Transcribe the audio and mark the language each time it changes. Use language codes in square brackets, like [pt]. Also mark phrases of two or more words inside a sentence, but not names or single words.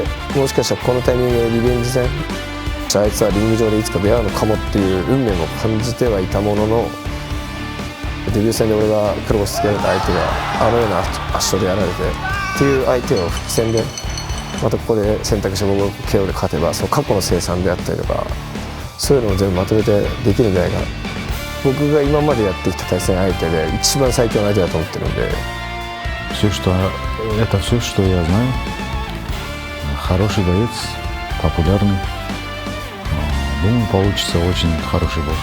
[ja] もしかしたらこのタイミングでリベンジ戦、あいつはリング上でいつか出会うのかもっていう運命も感じてはいたものの、デビュー戦で俺が黒星つけられた相手があのような圧勝でやられてっていう相手を復帰戦でまたここで選択肢を僕が KO で勝てば、その過去の清算であったりとかそういうのを全部まとめてできるんじゃないかな。僕が今までやってきた対戦相手で一番最強の相手だと思ってるんで。 [ru] Это все, что я знаю. Хороший боец, популярный. Думаю, получится очень хороший бой.